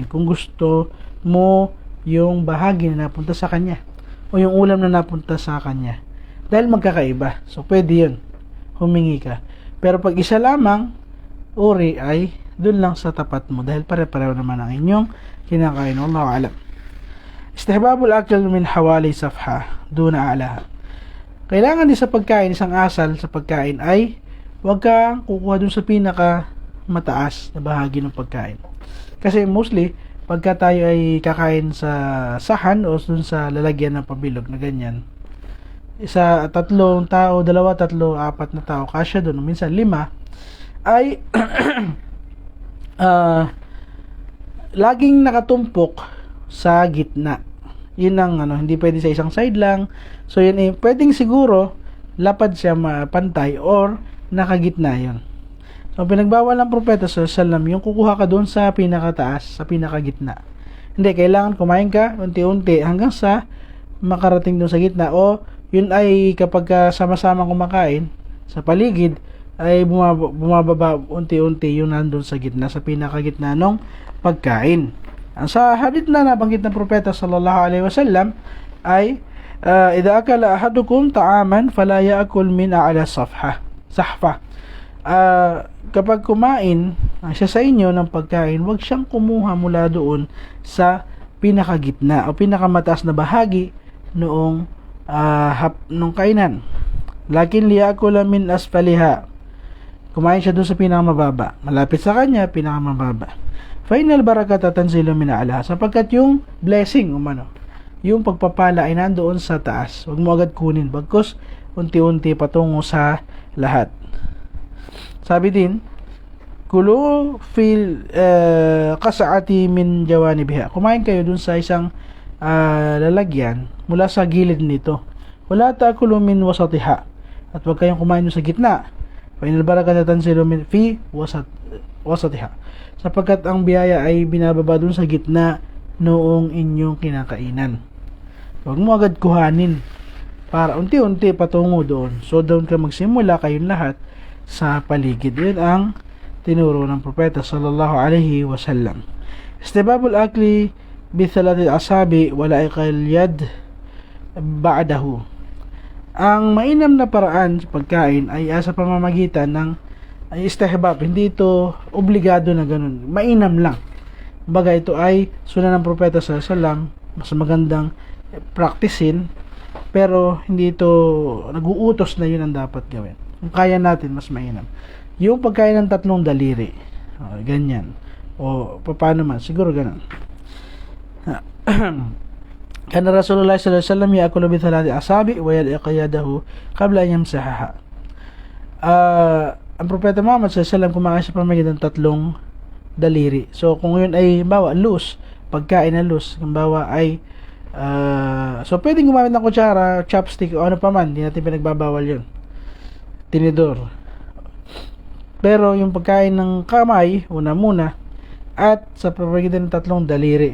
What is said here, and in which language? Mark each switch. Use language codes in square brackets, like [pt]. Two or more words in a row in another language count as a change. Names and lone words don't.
[tl] Kung gusto mo yung bahagi na napunta sa kanya o yung ulam na napunta sa kanya. Dahil magkakaiba. So, pwede yun. Humingi ka. Pero pag isa lamang uri ay doon lang sa tapat mo dahil pare-pareho naman ang inyong kinakain. [ar] والله أعلم. استحباب الأكل من حوالي الصحفة دون أعلاها. [tl] Kailangan din sa pagkain, isang asal sa pagkain ay huwag kang kukuha dun sa pinaka mataas na bahagi ng pagkain. Kasi mostly, pagka tayo ay kakain sa sahan o dun sa lalagyan ng pabilog na ganyan, tatlong tao, dalawa, tatlo, apat na tao, kasya dun, minsan 5, ay laging nakatumpok sa gitna. Yun ang hindi pwede sa isang side lang. So yun pwedeng siguro lapad siya pantay or nakagitna yun. So pinagbawal ng propeta [ar] صلى الله عليه وسلم [tl] yung kukuha ka doon sa pinakataas, sa pinakagitna. Hindi, kailangan kumain ka unti-unti hanggang sa makarating doon sa gitna, o yun ay kapag sama-sama kumakain sa paligid ay bumababa unti-unti yung nandun sa gitna, sa pinakagitna ng pagkain. Sa hadith na nabanggit ng propeta [ar] صلى الله عليه وسلم [tl] ay [ar] إذا أكل أحدكم طعاما فلا يأكل من أعلى صحفة. [tl] Kapag kumain siya sa inyo ng pagkain, huwag siyang kumuha mula doon sa pinakagitna o pinakamataas na bahagi noong nung kainan. [ar] لكن ليأكل من أسفلها. [tl] Kumain siya doon sa pinakamababa. Malapit sa kanya, pinakamababa. [ar] فإن البركة تنزل من أعلى. [tl] Sapagkat yung blessing, yung pagpapala ay nandoon sa taas. Huwag mo agad kunin. Bagkus, unti-unti patungo sa lahat. Sabi din, [ar] كلوا في القصعة من جوانبها. [tl] Kumain kayo doon sa isang lalagyan mula sa gilid nito. [ar] ولا تأكلوا من وسطها. [tl] At huwag kayong kumain doon sa gitna. [ar] فإن البركة تنزل من في وسطها. [tl] Sapagkat ang biyaya ay binababa dun sa gitna noong inyong kinakainan. Huwag mo agad kuhanin para unti-unti patungo doon. So doon ka magsimula kayong lahat sa paligid. Yun ang tinuro ng propeta [ar] صلى الله عليه وسلم. استحباب الأكل بثلاثة أصابع ولعق اليد بعده. [tl] Ang mainam na paraan sa pagkain ay sa pamamagitan ng istihbab. Hindi ito obligado na ganun. Mainam lang. Baga ito ay sunan ng propeta [ar] صلى الله عليه وسلم, [tl] mas magandang practicein, pero hindi ito nag-uutos na yun ang dapat gawin. Kung kaya natin, mas mainam. Yung pagkain ng 3 daliri. Ganyan. O paano man, siguro ganun. [ar] كان رسول الله صلى الله عليه وسلم يأكل ب 3 أصابع ويلعق يده قبل أن يمسحها. [tl] Ang propeta Muhammad [ar] صلى الله عليه وسلم [tl] kumakain sa pamamagitan ng 3 daliri. So kung yun ay loose, pagkain na loose, kumbawa ay so pwedeng gumamit ng kutsara, chopstick o ano pa man, hindi natin pinagbabawal yun. Tinidor. Pero yung pagkain ng kamay, una muna, at sa pamamagitan ng 3 daliri.